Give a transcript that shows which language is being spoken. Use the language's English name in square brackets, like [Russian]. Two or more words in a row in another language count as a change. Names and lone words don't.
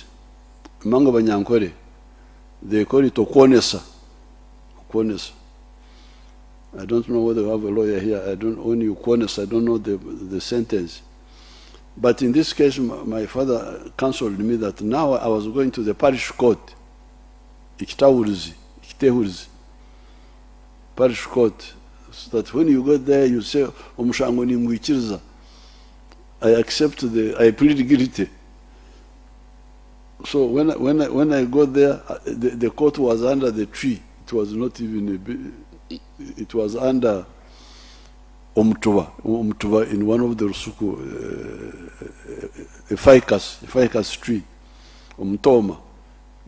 [English] Manga Banyankore, they call it okwonesa. I don't know whether we have a lawyer here. I don't own okwonesa. I don't know the sentence. But in this case, my father counseled me that now I was going to the parish court, Ikitehurizi, parish court, so that when you go there, you say, [Nyankole] Omushango ni mwikiriza. [English] I plead guilty. So when I got there, the court was under the tree. It was not even it was under Omtuba in one of the Rusuku, a ficus tree, Omtoma.